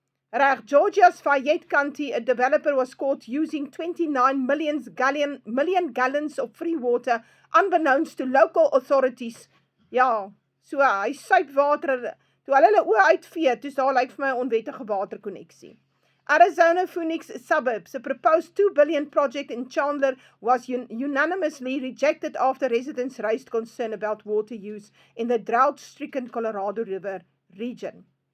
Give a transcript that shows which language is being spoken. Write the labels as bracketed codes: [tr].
[en] Reg, Georgia's Fayette County, a developer was caught using 29 million gallons of free water, unbeknownst to local authorities. [af] Ja, so hy suip water, toe hulle oë uitvee, toe daar lyk vir my 'n onwettige waterkonneksie. [en] Arizona Phoenix suburbs, a proposed $2 billion project in Chandler was unanimously rejected after residents raised concern about water use in the drought-stricken Colorado River region.